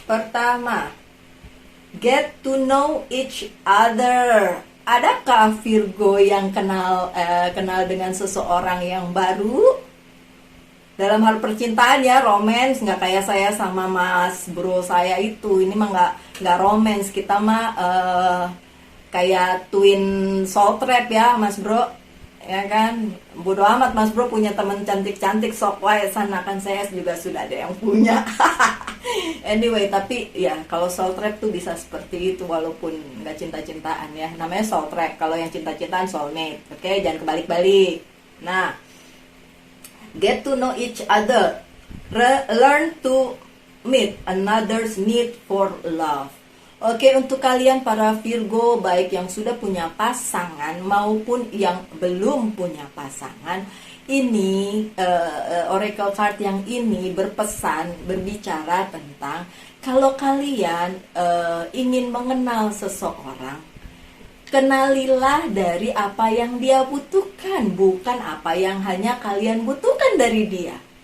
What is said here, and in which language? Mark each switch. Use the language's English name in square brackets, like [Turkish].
[English] Pertama, get to know each other. [Indonesian] Adakah Virgo yang kenal dengan seseorang yang baru? Dalam hal percintaan ya, romance, nggak kayak saya sama Mas Bro saya itu. Ini mah nggak romance, kita mah kayak twin soul trap ya, Mas Bro. Ya kan, bodo amat Mas Bro punya teman cantik-cantik, [Sundanese] sok wae sana, [Indonesian] kan saya juga sudah ada yang punya. Anyway, tapi ya kalau soul trap tuh bisa seperti itu walaupun nggak cinta-cintaan ya. Namanya soul trap. Kalau yang cinta-cintaan soulmate. Oke, jangan kebalik-balik. Nah, [English] Get to know each other. Learn to meet another's need for love. [Indonesian] Oke, untuk kalian para Virgo, baik yang sudah punya pasangan maupun yang belum punya pasangan, ini oracle card yang ini berbicara tentang kalau kalian ingin mengenal seseorang, kenalilah dari apa yang dia butuhkan, bukan apa yang hanya kalian butuhkan dari dia.